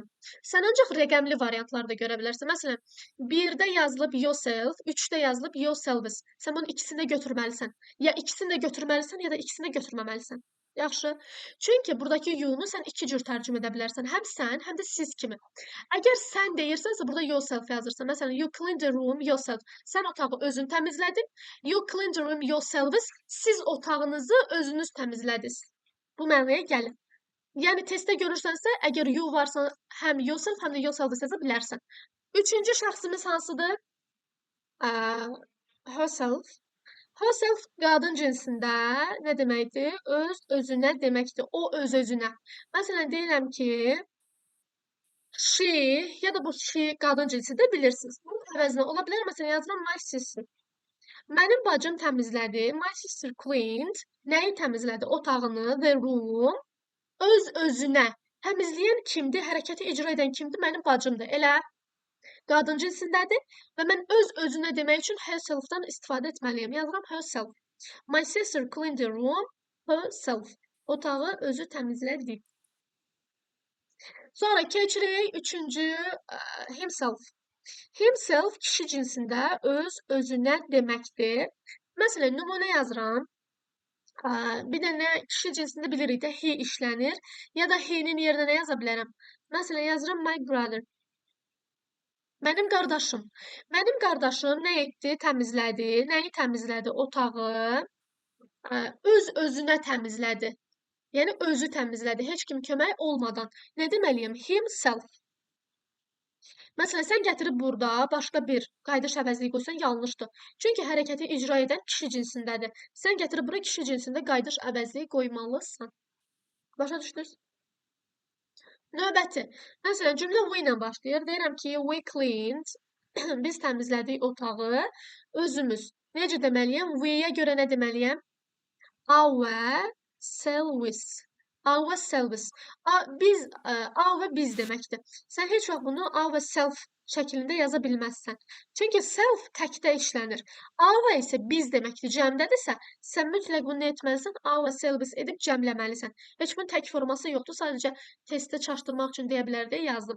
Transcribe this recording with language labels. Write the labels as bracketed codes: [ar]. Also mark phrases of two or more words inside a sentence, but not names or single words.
[az] Sən ancaq rəqəmli variantlarda görə bilərsən. Məsələn, 1-də yazılıb yourself, 3-də yazılıb yourselves. Sən bunun ikisini də götürməlisən. Ya ikisini də götürməlisən, ya da ikisini də götürməməlisən. Yaxşı. Çünki buradakı you-nu sən iki cür tərcümə edə bilərsən. Həm sən, həm də siz kimi. Əgər sən deyirsənsə, burada yourself yazırsan. Məsələn, [en] you clean the room yourself. [az] Sən otağı özün təmizlədin. [en] You clean the room yourselves. [az] Siz otağınızı özünüz təmizlədiniz. Bu mənaya gəlir. Yəni, testdə görürsənsə, əgər you varsa, həm yourself, həm də yourself yaza bilərsən. Üçüncü şəxsimiz hansıdır? Herself. Herself qadın cinsində nə deməkdir? Öz-özünə deməkdir. O öz-özünə. Məsələn, deyirəm ki, she, ya da bu she qadın cinsi də bilirsiniz. Bunun əvəzinə ola bilər, məsələn, yazıram [en] my sister. [az] Mənim bacım təmizlədi. [en] My sister cleaned. [az] Nəyi təmizlədi? Otağını, [en] the room. [az] Öz-özünə. Təmizləyən kimdir? Hərəkəti icra edən kimdir? Mənim bacımdır. Elə qadın cinsindədir və mən öz-özünə demək üçün herself-dan istifadə etməliyəm. Yazıram herself. [en] My sister cleaned the room herself. [az] Otağı özü təmizlədi. Sonra keçirik üçüncü himself. Himself kişi cinsində öz-özünə deməkdir. Məsələn, nümunə yazıram. Bir də nə kişi cinsində bilirik də he işlənir. Ya da he-nin yerinə nə yaza bilərəm? Məsələn, yazıram [en] my brother. [az] Mənim qardaşım. Mənim qardaşım nə etdi? Təmizlədi. Nəyi təmizlədi? Otağı. Öz özünə təmizlədi. Yəni özü təmizlədi, heç kim kömək olmadan. Nə deməliyəm? Himself. Məsələn, sən gətirib burada başqa bir qayda əvəzliyi qoysan yanlışdır. Çünki hərəkəti icra edən kişi cinsindədir. Sən gətirib bura kişi cinsində qayda əvəzliyi qoymalısan. Başa düşdünüz? Növbəti. Məsələn, cümlə we ilə başlayır. Deyirəm ki, [en] we cleaned. [az] Biz təmizlədik otağı özümüz. Necə deməliyəm? We-yə görə nə deməliyəm? Ourselves. [en] Ourselves. Our [az] biz deməkdir. Sən heç vaxt bunu ourself şəklində yaza bilməzsən. Çünki self təkdə işlənir. Our isə biz deməkdir. Cəmdədirsə, sən mütləq bunu etməlisən, ourselves edib cəmləməlisən. Heç bunun tək forması yoxdur. Sadəcə testdə çaşdırmaq üçün deyə bilər deyə yazdım.